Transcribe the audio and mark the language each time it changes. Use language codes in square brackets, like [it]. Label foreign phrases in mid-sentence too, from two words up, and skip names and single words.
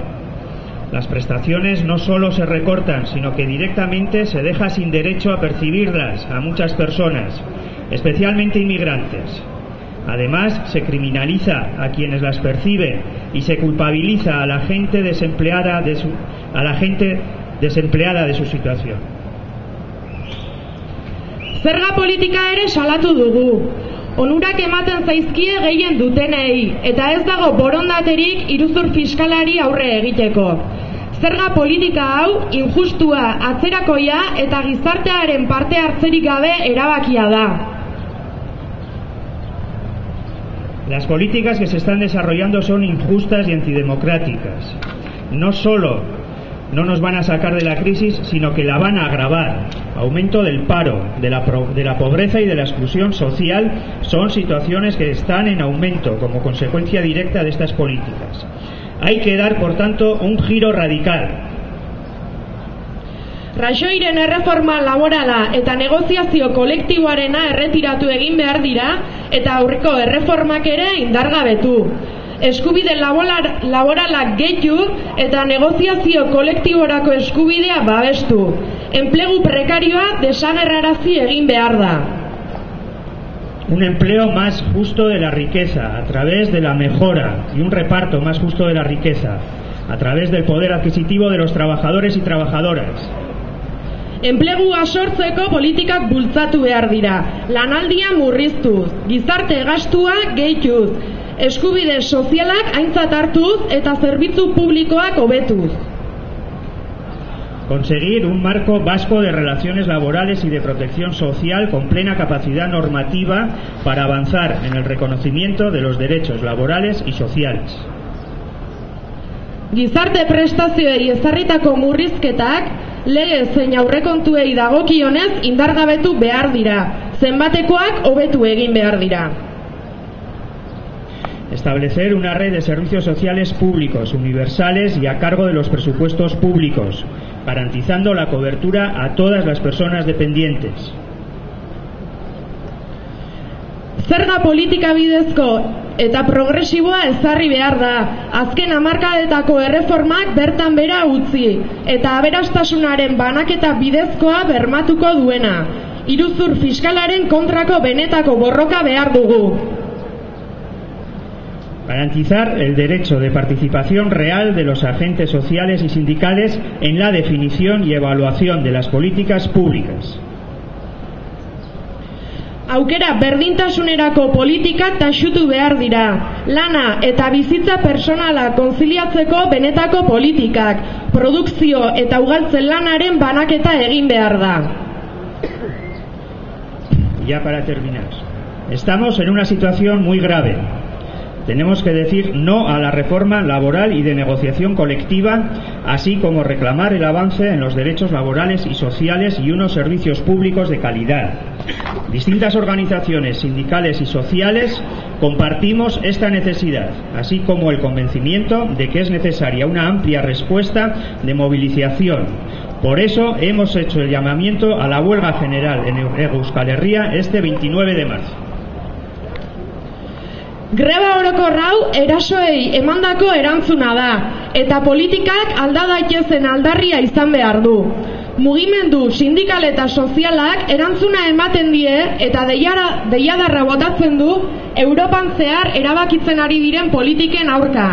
[es] Las prestaciones no solo se recortan, sino que directamente se deja sin derecho a percibirlas a muchas personas, especialmente inmigrantes. Además, se criminaliza a quienes las perciben y se culpabiliza a la gente desempleada de su situación. [eu] Zerga politika ere salatu dugu. Onurak ematen zaizkie gehien dutenei, eta ez dago borondaterik iruzur fiskalari aurre egiteko. Zerga politika hau injustua, atzerakoia eta gizartearen parte hartzerik gabe erabakia da. [es] Las políticas que se están desarrollando son injustas y antidemocráticas. No solo no nos van a sacar de la crisis, sino que la van a agravar. Aumento del paro, de la pobreza y de la exclusión social son situaciones que están en aumento como consecuencia directa de estas políticas. Hay que dar, por tanto, un giro radical. [eu] Rajoyren erreforma laborala eta negoziazio kolektiboarena erretiratu egin behar dira eta aurreko erreformak ere indargabetu. Eskubide laboralak gehitu eta negoziazio kolektiborako eskubidea babestu. Enplegu prekarioa desagerrarazi egin behar da. [es] Un empleo más justo de la riqueza a través de la mejora y un reparto más justo de la riqueza a través del poder adquisitivo de los trabajadores y trabajadoras. [eu] Enplegua sortzeko politikak bultzatu behar dira, lanaldia murriztuz, gizarte gastua gehituz, eskubide sozialak aintzat hartuz eta zerbitzu publikoak hobetuz. [es] Conseguir un marco vasco de relaciones laborales y de protección social con plena capacidad normativa para avanzar en el reconocimiento de los derechos laborales y sociales. [eu] Gizarte prestazioei ezarritako murrizketak lege zein aurrekontuei dagokionez indargabetu behar dira, zenbatekoak hobetu egin behar dira. [es] Establecer una red de servicios sociales públicos, universales y a cargo de los presupuestos públicos, garantizando la cobertura a todas las personas dependientes. [eu] Zerga politika bidezko eta progresiboa ezarri behar da, azken hamarkadetako erreformak bertan bera utzi, eta aberastasunaren banaketa bidezkoa bermatuko duena. Iruzur fiskalaren kontrako benetako borroka behar dugu. [es] Garantizar el derecho de participación real de los agentes sociales y sindicales en la definición y evaluación de las políticas públicas. [eu] Aukera berdintasunerako politikak taxutu behar dira. Lana eta bizitza personala konziliatzeko benetako politikak. Produkzio eta ugaltzen lanaren banaketa egin behar da. [es] Ya para terminar, estamos en una situación muy grave. Tenemos que decir no a la reforma laboral y de negociación colectiva, así como reclamar el avance en los derechos laborales y sociales y unos servicios públicos de calidad. Distintas organizaciones sindicales y sociales compartimos esta necesidad, así como el convencimiento de que es necesaria una amplia respuesta de movilización. Por eso hemos hecho el llamamiento a la huelga general en Euskal Herria este 29 de marzo. [eu] Greba orokor hau erasoei emandako erantzuna da, eta politikak alda daitezen aldarria izan behar du. Mugimendu sindikal eta sozialak erantzuna ematen die eta deiadarra botatzen du Europan zehar erabakitzen ari diren politiken aurka.